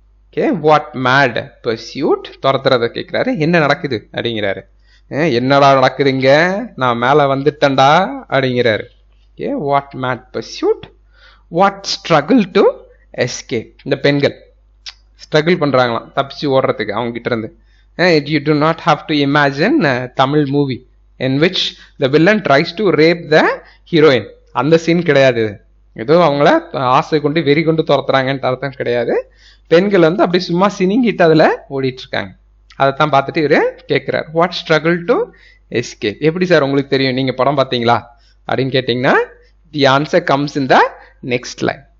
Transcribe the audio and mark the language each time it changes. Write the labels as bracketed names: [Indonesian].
[English] okay, what made pursuit, [Tamil] துரத்துறத கேட்குறாரு. என்ன நடக்குது அப்படிங்கிறாரு. என்னடா நடக்குதுங்க, நான் மேலே வந்துட்டேன்டா அப்படிங்கிறாரு. [English] Okay, what made pursuit, what struggle to escape. [Tamil] இந்த பெண்கள் ஸ்ட்ரகிள் பண்ணுறாங்களாம் தப்பிச்சு ஓடுறதுக்கு அவங்க கிட்ட இருந்து. [English] You do not have to imagine a Tamil movie in which the villain tries to rape the heroine. [Tamil] அந்த சீன் கிடையாது. ஏதோ அவங்கள ஆசை கொண்டு வெறி கொண்டு துரத்துறாங்கன்ட்டு அர்த்தம் கிடையாது. பெண்கள் வந்து அப்படி சும்மா சினிங்கிட்டு அதில் ஓடிட்டு இருக்காங்க. அதைத்தான் பார்த்துட்டு இவரு கேட்குறாரு, [English] What struggle to escape. [Tamil] எப்படி சார் உங்களுக்கு தெரியும், நீங்கள் படம் பார்த்தீங்களா அப்படின்னு கேட்டிங்கன்னா, [English] The answer comes in the next line.